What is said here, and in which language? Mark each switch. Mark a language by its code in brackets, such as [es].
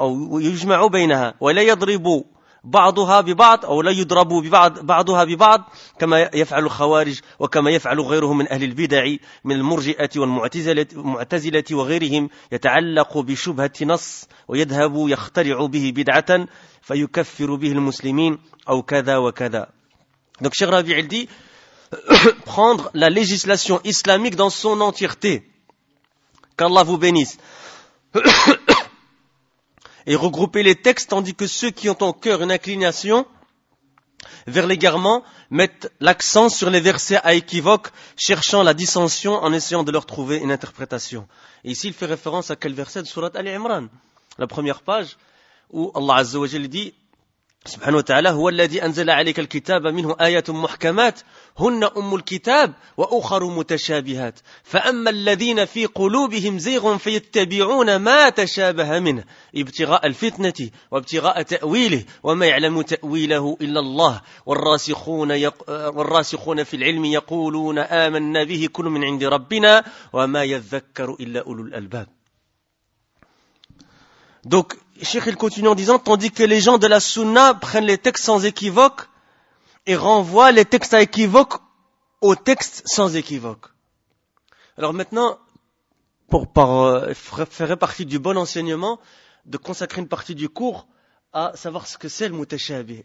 [ar] ويجمع بينها، ولا يضرب بعضها ببعض أو لا يضرب بعضها ببعض كما يفعل الخوارج وكما يفعل غيرهم من أهل البدع من المرجئة والمعتزلة وغيرهم، يتعلق بشبهة نص ويذهب يخترع به بدعة فيكفر به المسلمين أو كذا وكذا. [fr] Donc Cheikh Rabi' dit, prendre la législation islamique dans son entièreté, qu'Allah vous bénisse, et regrouper les textes, tandis que ceux qui ont en cœur une inclination vers l'égarement mettent l'accent sur les versets à équivoque, cherchant la dissension en essayant de leur trouver une interprétation. Et ici, il fait référence à quel verset de Sourate Ali Imran, la première page, où Allah Azza wa Jal dit, [ar] سبحانه وتعالى هو الذي أنزل عليك الكتاب منه آيات محكمات هن أم الكتاب وأخر متشابهات فأما الذين في قلوبهم زيغ فيتبعون ما تشابه منه ابتغاء الفتنة وابتغاء تأويله وما يعلم تأويله إلا الله والراسخون في العلم يقولون آمنا به كل من عند ربنا وما يذكر إلا أولو الألباب. [fr] Donc, Cheikh, il continue en disant, tandis que les gens de la Sunna prennent les textes sans équivoque et renvoient les textes à équivoque aux textes sans équivoque. Alors maintenant, pour faire partie du bon enseignement, de consacrer une partie du cours à savoir ce que c'est le mutashabih.